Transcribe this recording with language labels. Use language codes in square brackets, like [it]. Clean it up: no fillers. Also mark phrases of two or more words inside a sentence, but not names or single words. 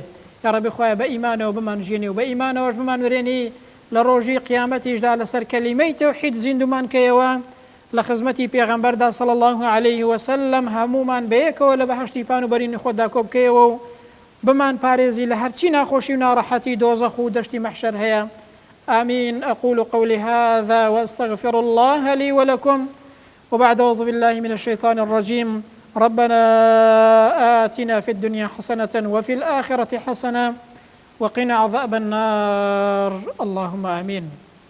[ckb] یا ڕەبی خوایە بە ئیمانەوە بمانژێنی و بە ئیمانەوەش بمانوێنی لە ڕۆژی قیامەتیشدا لەسەر کەلیمەی تەوحید زیندومان کەیەوە لە خزمەتی پێغەمبەردا [ar] صلی الله عليه وسلم [ckb] هەمومان بەیەکەوە لە بەهەشتی پان و بەرینی خۆتدا کۆ بکەیەوە و بمان پارێزی لە هەرچی ناخۆشی و ناڕەحەتی دۆزەخ و دەشتی مەحشەر هەیە. [ar] آمين. أقول قولي هذا وأستغفر الله لي ولكم وبعد أعوذ بالله من الشيطان الرجيم. ربنا آتنا في الدنيا حسنة وفي الآخرة حسنة وقنا عذاب النار. اللهم آمين.